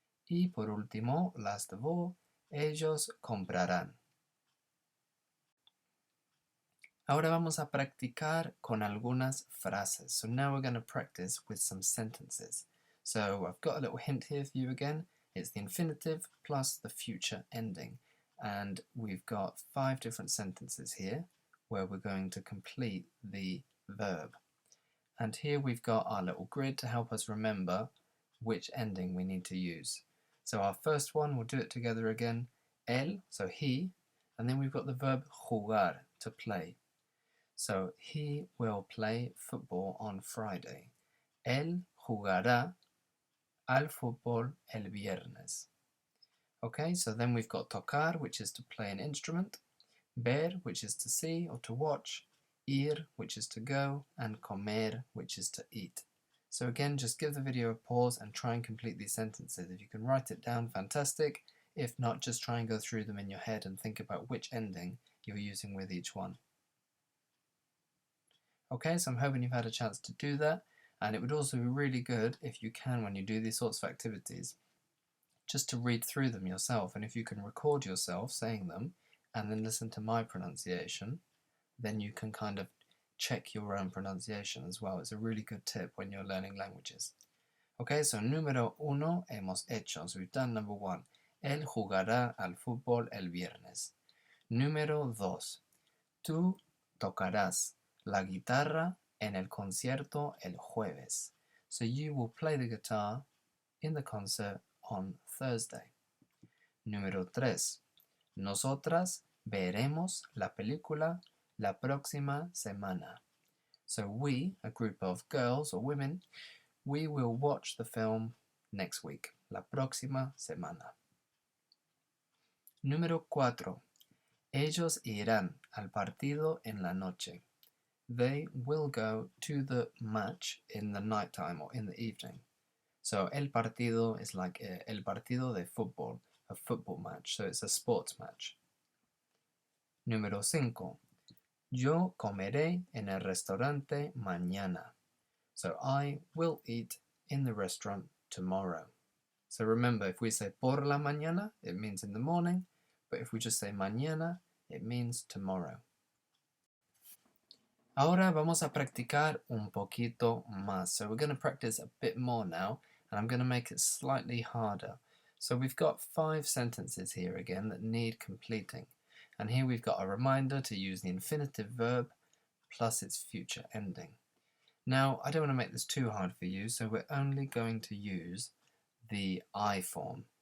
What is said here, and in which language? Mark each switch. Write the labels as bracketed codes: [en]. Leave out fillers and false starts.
[es] Y por último, [en] last of all, [es] ellos comprarán. Ahora vamos a practicar con algunas frases. [en] So now we're going to practice with some sentences. So I've got a little hint here for you again. It's the infinitive plus the future ending. And we've got 5 different sentences here where we're going to complete the verb. And here we've got our little grid to help us remember which ending we need to use. So our first one, we'll do it together again. Él, so he, and then we've got the verb jugar, to play. So he will play football on Friday. [es] Él jugará al fútbol el viernes. [en] Okay, so then we've got tocar, which is to play an instrument, ver, which is to see or to watch, ir, which is to go, and comer, which is to eat. So again, just give the video a pause and try and complete these sentences. If you can write it down, fantastic. If not, just try and go through them in your head and think about which ending you're using with each one. Okay, so I'm hoping you've had a chance to do that, and it would also be really good if you can, when you do these sorts of activities, just to read through them yourself, and if you can record yourself saying them and then listen to my pronunciation, then you can kind of check your own pronunciation as well. It's a really good tip when you're learning languages. Okay, so [es] número 1 hemos hecho, [en] so we've done number 1. [es] Él jugará al fútbol el viernes. Número 2. Tú tocarás la guitarra en el concierto el jueves. [en] So you will play the guitar in the concert on Thursday. [es] Número 3. Nosotras veremos la película la próxima semana. [en] So we, a group of girls or women, we will watch the film next week. [es] La próxima semana. Número 4. Ellos irán al partido en la noche. [en] they will go to the match in the nighttime or in the evening. So el partido is like [es] el partido de fútbol, [en] a football match. So it's a sports match. Número 5. [es] Yo comeré en el restaurante mañana. [en] So I will eat in the restaurant tomorrow. So remember, if we say [es] por la mañana, [en] it means in the morning. But if we just say mañana, it means tomorrow. [es] Ahora vamos a practicar un poquito más. [en] So we're going to practice a bit more now, and I'm going to make it slightly harder. So we've got 5 sentences here again that need completing. And here we've got a reminder to use the infinitive verb plus its future ending. Now, I don't want to make this too hard for you, so we're only going to use the I form.